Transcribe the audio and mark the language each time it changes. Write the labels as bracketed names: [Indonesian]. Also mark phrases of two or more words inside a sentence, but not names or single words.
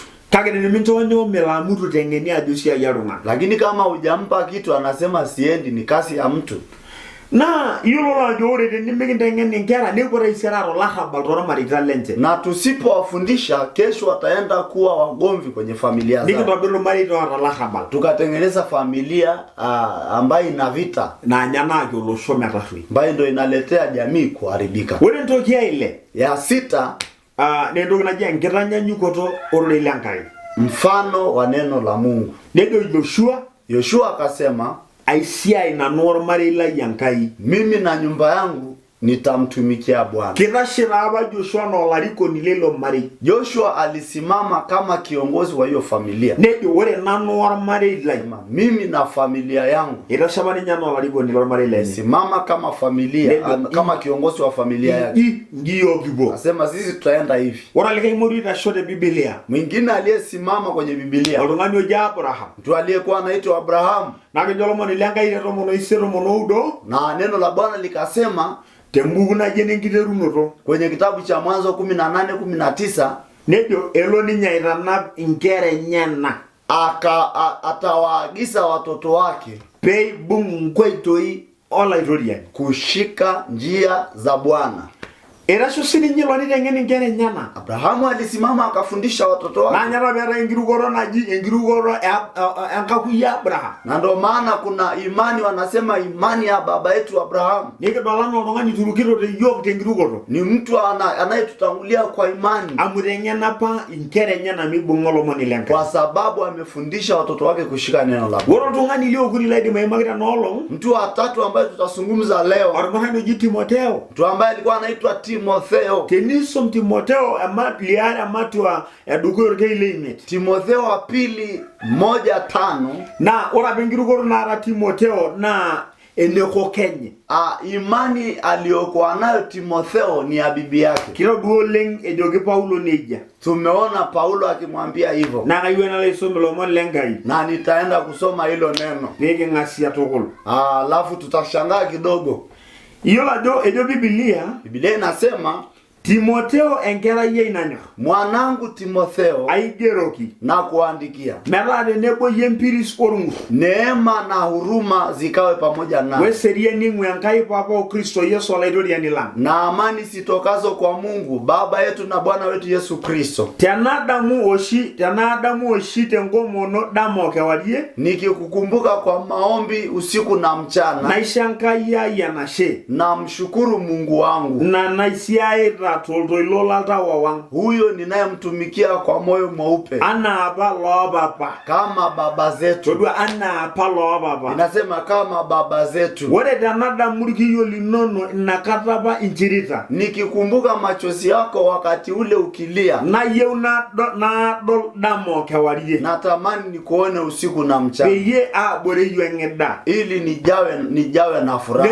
[Masai] Kake teneminchonyo melamutu teng'eni ajo siai oltung'anak. [Swahili] Lakini kama hujampa kitu anasema siendi, ni kasi ya mtu. [Masai] Naa yiolo ajo ore tenemikinteng'en inkera nepuo taisere aata olarrabal toormareita lenche. [Swahili] Na tusipowafundisha kesho wataenda kuwa wagomvi kwenye familia zao. [Masai] Nikintobir irmareita oota olarrabal. [Swahili] Tukatengeneza familia ambayo ina vita. [Masai] Naanyaaki olosho metarruoi. [Swahili] Ambayo ndio inaletea jamii kuharibika. [Masai] Ore entoki aile. [Swahili] Ya 6 [Masai] na entoki naji enkitanyanyukoto ororei lenkai. [Swahili] Mfano wa neno la Mungu. [Masai] Nejo Joshua. [Swahili] Joshua akasema, [Masai] aisiai nanu ormarei lai Enkai. [Swahili] Mimi na nyumba yangu nitamtumikia Bwana. [Masai] Kitashira apa Joshua na olarikoni lelo marei. [Swahili] Joshua alisimama kama kiongozi wa hiyo familia. [Masai] Nejo ore nanu ormarei lai. [Swahili] Mimi na familia yangu. [Masai] Itashaba ninye na olarikoni lormarei lenye. [Swahili] Simama kama familia, kama kiongozi wa familia yake. [Masai] Ngiyo kibo. [Swahili] Asema sisi tutaenda hivi. [Masai] Ora likai mori itashote Biblia. [Swahili] Mwingine aliyesimama kwenye Biblia. [Masai] Oltung'ani oji Abraham. [Swahili] Mtu aliyekuwa anaitwa Abraham. [Masai] Na kejo olomoni lenkai tomon oisiet tomon oudo. [Swahili] Na neno la Bwana likasema [Masai] tembuku naji enenkiterunoto. [Swahili] Kwenye kitabu cha Mwanzo 18:19 [Masai] nejo elo ninye aitanap inkera enyenak. [Swahili] Atawaagiza watoto wake [Masai] peibung' nkoitoi olaitoriani. [Swahili] Kushika njia za Bwana. [Masai] Erasho sininye ilo niteng'en inkera enyenak. [Swahili] Abrahamu alisimama akafundisha watoto wake. [Masai] Nanyata peeta enkirukoto naji enkirukoto enkakui ya Abraham. [Swahili] Na ndio maana kuna imani wanasema imani ya baba yetu Abrahamu. [Masai] Nikidolana oltung'ani turukito teyiok tenkirukoto. [Swahili] Ni mtu anayetutangulia kwa imani. [Masai] Amu iteng'ena apa inkera enyenak mibung'a olomoni lenkai. [Swahili] Kwa sababu amefundisha watoto wake kushika neno la Bwana. [Masai] Ore oltung'ani liokuni laidim aimaki tenaolong'. [Swahili] Mtu wa tatu ambaye tutazungumza leo. [Masai] Oltung'ani oji Timotheo. [Swahili] Mtu ambaye alikuwa anaitwa Timotheo. [Masai] Tenisom Timotheo liare amatua edukuya orkei leimiet. [Swahili] Timotheo wa pili 1:5. [Masai] Na ore apa enkirukoto naata Timotheo na enekokenye. [Swahili] Imani aliyokuwa nayo Timotheo ni ya bibi yake. [Masai] Kirodu oleng ejoki Paulo neja. [Swahili] Tumeona Paulo akimwambia hivyo. [Masai] Na kayieu nalaisoma ilomon lenkai. [Swahili] Na nitaenda kusoma hilo neno. [Masai] Piking'asia tukul. [Swahili] Alafu tutashangaa kidogo. [Masai] Iyiolo ajo ejo Biblia [Swahili] inasema [Masai] Timotheo enkerai ai nanyor. [Swahili] Mwanangu Timotheo [Masai] aigeroki [Swahili] na kuandikia. [Masai] Metaa tenebo yie empiris orng'ur. [Swahili] Neema na huruma zikawe pamoja nawe. [Masai] Weseriani ing'u Enkai Papa o Kristo Yesu olaitoriani lang. [Swahili] Na amani sitokazo kwa Mungu Baba yetu na Bwana wetu Yesu Kristo. [Masai] Tenadamu oshi tenkomono dama kewarie. [Swahili] Nikikukumbuka kwa maombi usiku na mchana. [Masai] Naisho Enkai ai enashe. [Swahili] Na mshukuru Mungu wangu. [Masai] Na naisiaita toltoilo laltawa wang'. [Swahili] Huyo ninayemtumikia kwa moyo mweupe. [Masai] Ana apa loopapa. [Swahili] Kama baba zetu. [Masai] Todua ana apa loopapa. [Swahili] Inasema kama baba zetu. [Masai] Ore tenadamu irkiyo linono inakata apa inchirita. [Swahili] Nikikumbuka machozi yako wakati ule ukilia. [Masai] Nayieu nadol dama kewarie. [Swahili] Natamani nikuone usiku na mchana. [Masai] Peyie aboreyu eng'ida. [Swahili] Ili nijawe na furaha.